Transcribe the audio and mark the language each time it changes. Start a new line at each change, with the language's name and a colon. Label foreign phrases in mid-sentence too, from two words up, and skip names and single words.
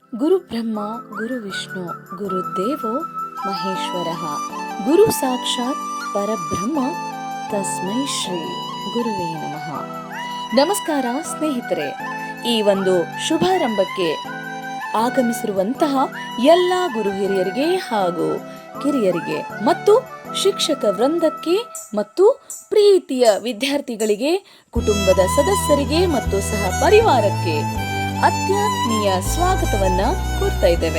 Sanskrit: ಗುರು ಬ್ರಹ್ಮ ಗುರು ವಿಷ್ಣು ಗುರುದೇವೋ ಮಹೇಶ್ವರಃ ಗುರು ಸಾಕ್ಷಾತ್ ಪರಬ್ರಹ್ಮ ತಸ್ಮೈ ಶ್ರೀ ಗುರುವೇ ನಮಃ.
Kannada: ನಮಸ್ಕಾರ ಸ್ನೇಹಿತರೆ, ಈ ಒಂದು ಶುಭಾರಂಭಕ್ಕೆ ಆಗಮಿಸಿರುವಂತಹ ಎಲ್ಲ ಗುರು ಹಿರಿಯರಿಗೆ ಹಾಗೂ ಕಿರಿಯರಿಗೆ ಮತ್ತು ಶಿಕ್ಷಕ ವೃಂದಕ್ಕೆ ಮತ್ತು ಪ್ರೀತಿಯ ವಿದ್ಯಾರ್ಥಿಗಳಿಗೆ, ಕುಟುಂಬದ ಸದಸ್ಯರಿಗೆ ಮತ್ತು ಸಹ ಪರಿವಾರಕ್ಕೆ ಅತ್ಯಾತ್ಮೀಯ ಸ್ವಾಗತವನ್ನ ಕೋರ್ತಾ ಇದ್ದೇವೆ.